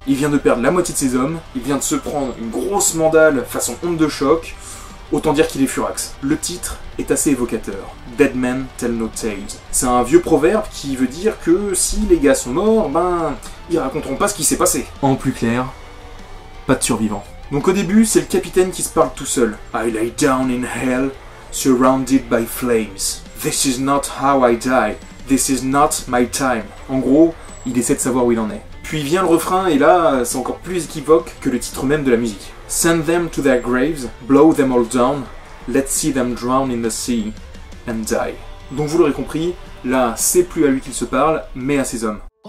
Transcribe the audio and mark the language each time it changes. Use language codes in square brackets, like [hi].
[fr] Il vient de perdre la moitié de ses hommes, il vient de se prendre une grosse mandale façon onde de choc. Autant dire qu'il est furax. Le titre est assez évocateur. [en] Dead men tell no tales. [fr] C'est un vieux proverbe qui veut dire que si les gars sont morts, ben, ils raconteront pas ce qui s'est passé. En plus clair, pas de survivants. Donc au début, c'est le capitaine qui se parle tout seul. [en] I lay down in hell, surrounded by flames. This is not how I die. This is not my time. [fr] En gros, il essaie de savoir où il en est. Puis vient le refrain et là, c'est encore plus équivoque que le titre même de la musique. [en] Send them to their graves, blow them all down, let's see them drown in the sea and die. [fr] Donc vous l'aurez compris, là c'est plus à lui qu'il se parle, mais à ses hommes.